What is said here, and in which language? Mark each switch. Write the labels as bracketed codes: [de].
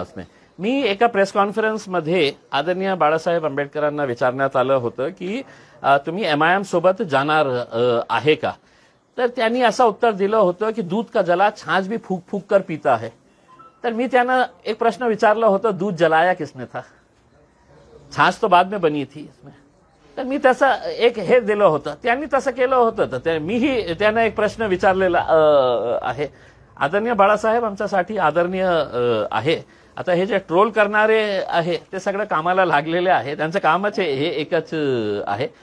[hi] उसमें [mr] मी एका प्रेस कॉन्फरन्समध्ये आदरणीय बाळासाहेब आंबेडकरांना विचारण्यात आलं होतं की तुम्ही MIM सोबत जाणार आहे का? तर त्यांनी असं उत्तर दिलं होतं की [hi] दूध का जला छाछ भी फूक फूक कर पीता है. [mr] तर मी त्यांना एक प्रश्न विचारला होता, [hi] दूध जलाया किसने था? छाछ तो बाद में बनी थी इसमें. [mr] तर मी त्याचं एक हे दिलं होतं, त्यांनी तसं केलं होतं. तर मीही त्यांना एक प्रश्न विचारलेला आहे. आदरणीय बाळासाहेब आमच्यासाठी आदरणीय आहे. आता हे जे ट्रोल करणारे आहे ते सगळं कामाला लागलेले आहे, त्यांचं कामच हे एकच आहे.